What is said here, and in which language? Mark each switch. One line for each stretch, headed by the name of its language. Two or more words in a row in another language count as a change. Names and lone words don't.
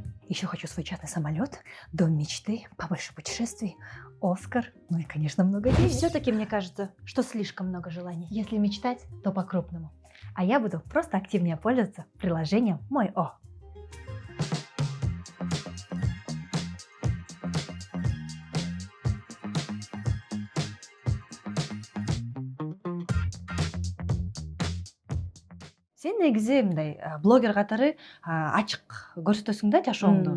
Russian: Еще хочу свой частный самолет, дом мечты, побольше путешествий, Оскар, ну и, конечно, много денег. Все-таки мне кажется, что слишком много желаний. Если мечтать, то по-крупному. А я буду просто активнее пользоваться приложением Мой О.
Kyrgyz: Сен негизи мындай блогер катары ачык көрсөтөсүң да жашооңду.